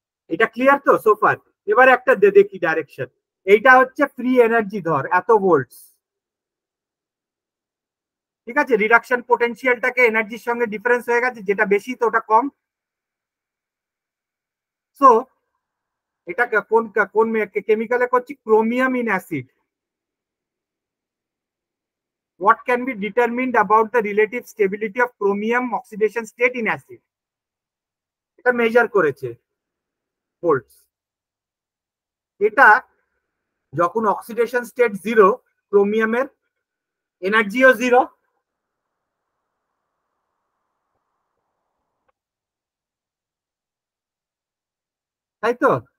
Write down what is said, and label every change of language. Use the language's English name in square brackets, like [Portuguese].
[Bangla] এটা ক্লিয়ার তো সোফার? এবার একটা দেখি ডাইরেকশন। এইটা হচ্ছে ফ্রি এনার্জি, ধর এত ভোল্টস, ঠিক আছে। রিডাকশন পোটেনশিয়ালটাকে এনার্জির সঙ্গে ডিফারেন্স হয়ে গেছে, যেটা বেশি তো ওটা কম। সো এটা কোন কোন কেমিক্যালে করছি, chromium in acid. [English] What can be determined about the relative stability of chromium oxidation state in acid? [Bangla] এটা মেজার করেছে ভোল্টস। এটা যখন অক্সিডেশন স্টেট জিরো, ক্রোমিয়ামের এনার্জিও জিরো, তাই তো।